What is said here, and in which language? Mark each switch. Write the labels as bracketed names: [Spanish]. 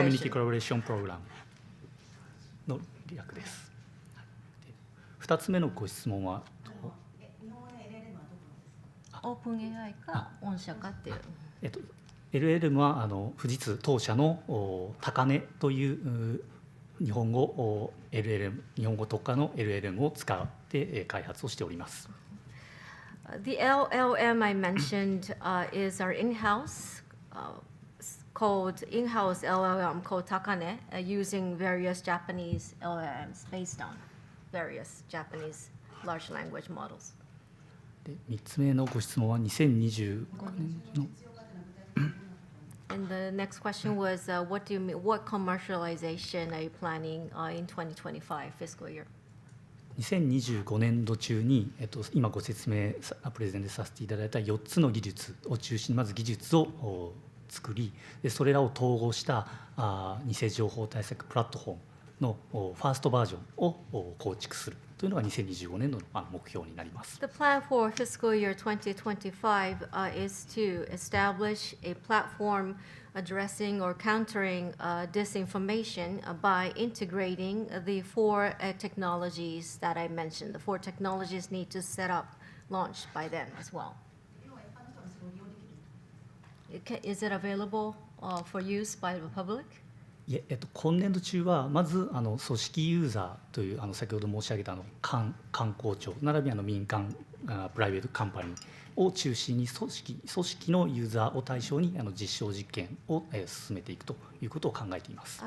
[Japanese] collaboration program の略です。 2つ目のご質問はオープン AI か御社かっていう。 LLM は富士通当社の高値という日本語 LLM 日本語特化の LLM を使って開発をしております。 [English] The LLM I mentioned is our in-house called in-house LLM called Takane, using various Japanese LLMs based on various Japanese large language models. [Japanese] 3つ目のご質問は2025年の [English] And the next question was, what do you mean? What commercialization are you planning in 2025 fiscal year? [Japanese] 2025年度中に、今ご説明プレゼンでさせていただいた4つの技術を中心にまず技術を作り、でそれらを統合した偽情報対策プラットフォームのファーストバージョンを構築するというのが2025年度の目標になります。 [English] The plan for fiscal year 2025 is to establish a platform addressing or countering disinformation by integrating the four technologies that I mentioned. The four technologies need to set up, launched by them as well. Is it available for use by the public? [Japanese] いえ、今年度中はまず組織ユーザーという先ほど申し上げた官公庁並びに民間プライベートカンパニーを中心に組織のユーザーを対象に実証実験を進めていくということを考えています。